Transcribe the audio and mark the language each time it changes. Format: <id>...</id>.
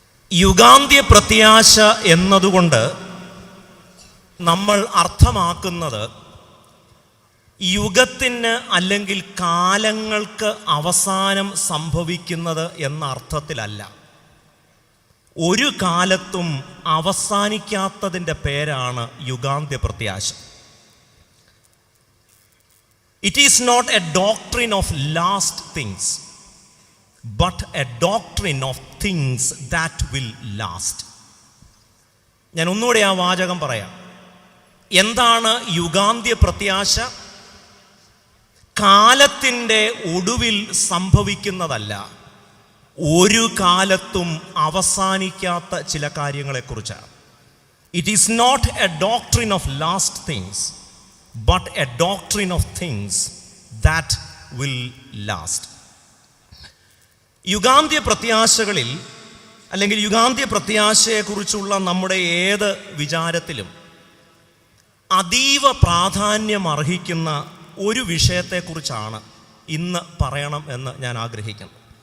<ml>യുഗാന്ത്യ പ്രത്യാശ എന്നതുകൊണ്ട് നമ്മൾ അർത്ഥമാക്കുന്നത് യുഗത്തിന് അല്ലെങ്കിൽ കാലങ്ങൾക്ക് അവസാനം സംഭവിക്കുന്നത് എന്ന അർത്ഥത്തിലല്ല. ഒരു കാലത്തും അവസാനിക്കാത്തതിൻ്റെ പേരാണ് യുഗാന്ത്യ പ്രത്യാശ.</ml> <en>It is not a doctrine of last things, but a doctrine of things that will last.</en> <ml>ഞാൻ ഒന്നുകൂടെ ആ വാചകം പറയാം. എന്താണ് യുഗാന്ത്യ പ്രത്യാശ? കാലത്തിൻ്റെ ഒടുവിൽ സംഭവിക്കുന്നതല്ല, ഒരു കാലത്തും അവസാനിക്കാത്ത ചില കാര്യങ്ങളെക്കുറിച്ചാണ്.</ml> <en>It is not a doctrine of last things, but a doctrine of things that will last.</en> <ml>യുഗാന്ത്യ പ്രത്യാശകളിൽ അല്ലെങ്കിൽ യുഗാന്ത്യ പ്രത്യാശയെക്കുറിച്ചുള്ള നമ്മുടെ ഏത് വിചാരത്തിലും അതീവ പ്രാധാന്യം അർഹിക്കുന്ന ഒരു വിഷയത്തെക്കുറിച്ചാണ് ഇന്ന് പറയണം എന്ന് ഞാൻ ആഗ്രഹിക്കുന്നു.</ml>